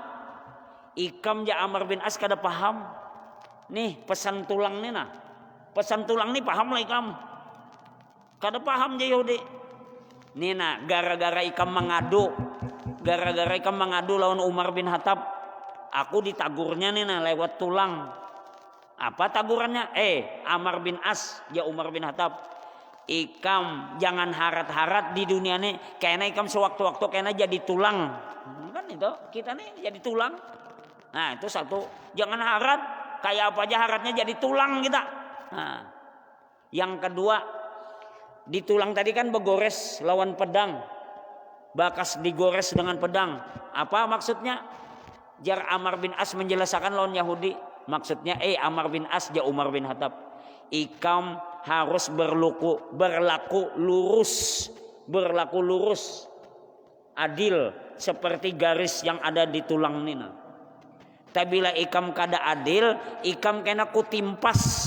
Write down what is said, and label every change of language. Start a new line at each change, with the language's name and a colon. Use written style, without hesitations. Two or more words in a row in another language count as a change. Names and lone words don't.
Banjar: Ikam ja Amr bin As kada paham. Nih pesan tulang nih nah. Pesan tulang nih paham lah ikam. Kada paham ja Yahudi. Nih nah gara-gara ikam mengadu. Gara-gara ikam mengadu lawan Umar bin Khattab, aku ditagurnya nih nah lewat tulang. Apa tagurannya? Amr bin As ya Umar bin Khattab, ikam jangan harat-harat di dunia nih, kayaknya ikam sewaktu-waktu kayaknya jadi tulang. Kan itu kita nih jadi tulang. Nah itu satu, jangan harat, kayak apa aja haratnya jadi tulang kita. Nah, yang kedua, di tulang tadi kan begores lawan pedang, bakas digores dengan pedang. Apa maksudnya? Jar Amr bin As menjelaskan lawan Yahudi, maksudnya Amr bin As ja Umar bin Khattab, ikam harus berlaku lurus, adil seperti garis yang ada di tulang nina. Tabila ikam kada adil, ikam kena kutimpas.